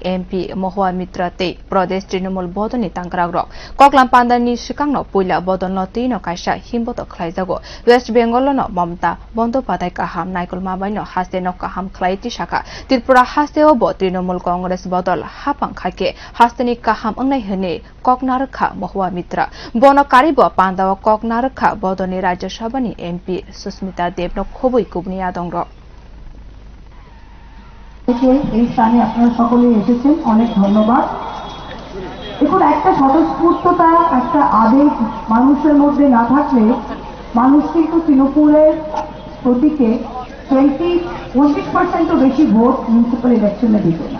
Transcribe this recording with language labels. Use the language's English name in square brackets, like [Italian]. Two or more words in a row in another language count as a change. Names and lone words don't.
[Kok Borok] MP Mohua Mitra te Pradesh Trinamool bodoni tangkragro koklam pandar ni sikangno puila bodonlo tino kaisa himbotok khlaijago West Bengal no Mamata Bondopadhyay kaham Naikol Mabaino haste no kaham khlaiti shaka Tripura haste obo Trinamool Congress bodol hapang khake hasteni kaham angnai hene koknarkha Mohua Mitra bono karibo pandaw koknarkha bodoni Rajya Sabhani MP Susmita Dev no khoboi kubniya dongro [Bangla] এই স্থানে আপনারা সকলেই এসেছেন অনেক ধন্যবাদ। দেখুন একটা স্বতঃস্ফূর্ততা একটা আবেগ মানুষের মধ্যে না থাকলে মানুষ কিন্তু তৃণমূলের প্রতীকে 20% বেশি ভোট মিউনিসিপ্যাল ইলেকশনে দিত না।